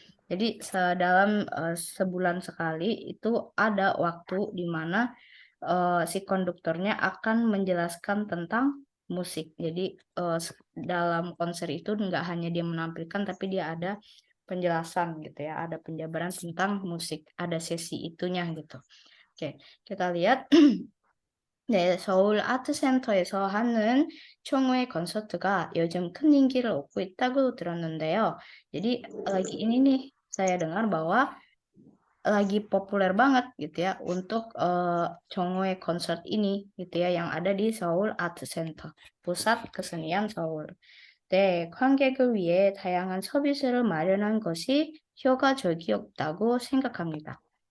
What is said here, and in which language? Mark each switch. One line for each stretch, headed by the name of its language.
Indonesian: Jadi dalam sebulan sekali itu ada waktu di mana si konduktornya akan menjelaskan tentang musik. Jadi dalam konser itu nggak hanya dia menampilkan, tapi dia ada penjelasan gitu ya, ada penjabaran tentang musik, ada sesi itunya gitu. Oke, kita lihat.
Korean: 네, 서울 아트센터에서 하는 총회 콘서트가 요즘 큰 인기를 얻고 있다고 들었는데요.
Indonesian: Jadi lagi ini nih saya dengar bahwa lagi populer banget gitu ya untuk Chonghoe Concert ini gitu ya yang ada di Seoul Art Center, pusat kesenian Seoul.
Korean: 네, 관객을 위해 다양한 서비스를 마련한 것이 효과적이었다고 생각합니다.